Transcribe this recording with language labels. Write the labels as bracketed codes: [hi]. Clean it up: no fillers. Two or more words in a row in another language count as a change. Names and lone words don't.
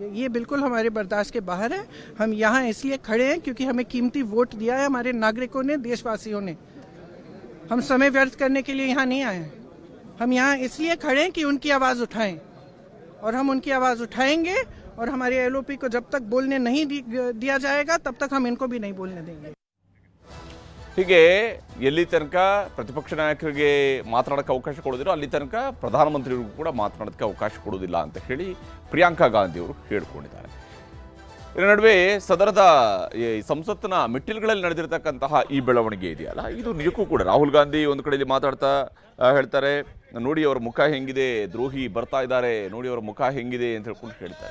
[hi] ये बिल्कुल हमारे बर्दाश्त के बाहर है। हम यहाँ इसलिए खड़े हैं क्योंकि हमें कीमती वोट दिया है हमारे नागरिकों ने, देशवासियों ने। हम समय व्यर्थ करने के लिए यहाँ नहीं आए हैं। हम यहाँ इसलिए खड़े हैं कि उनकी आवाज़ उठाएं, और हम उनकी आवाज़ उठाएंगे, और हमारे LOP को जब तक बोलने नहीं दिया जाएगा तब तक हम इनको भी नहीं बोलने देंगे। [kn] ಹೀಗೆ ಎಲ್ಲಿ ತನಕ ಪ್ರತಿಪಕ್ಷ ನಾಯಕರಿಗೆ ಮಾತನಾಡೋಕ್ಕೆ ಅವಕಾಶ ಕೊಡೋದಿರೋ ಅಲ್ಲಿ ತನಕ ಪ್ರಧಾನಮಂತ್ರಿಗಳಿಗೂ ಕೂಡ ಮಾತನಾಡೋಕ್ಕೆ ಅವಕಾಶ ಕೊಡೋದಿಲ್ಲ ಅಂತ ಹೇಳಿ ಪ್ರಿಯಾಂಕಾ ಗಾಂಧಿ ಅವರು ಹೇಳಿಕೊಂಡಿದ್ದಾರೆ. ಇದರ ನಡುವೆ ಸದನದ ಸಂಸತ್ತಿನ ಮೆಟ್ಟಿಲುಗಳಲ್ಲಿ ನಡೆದಿರತಕ್ಕಂತಹ ಈ ಬೆಳವಣಿಗೆ ಇದೆಯಲ್ಲ, ಇದು ನಿಜಕ್ಕೂ ಕೂಡ ರಾಹುಲ್ ಗಾಂಧಿ ಒಂದು ಕಡೆಯಲ್ಲಿ ಮಾತಾಡ್ತಾ ಹೇಳ್ತಾರೆ, ನೋಡಿ ಅವರ ಮುಖ ಹೆಂಗಿದೆ, ದ್ರೋಹಿ ಬರ್ತಾ ಇದ್ದಾರೆ, ನೋಡಿ ಅವರ ಮುಖ ಹೆಂಗಿದೆ ಅಂತ ಹೇಳ್ಕೊಂಡು ಹೇಳ್ತಾರೆ.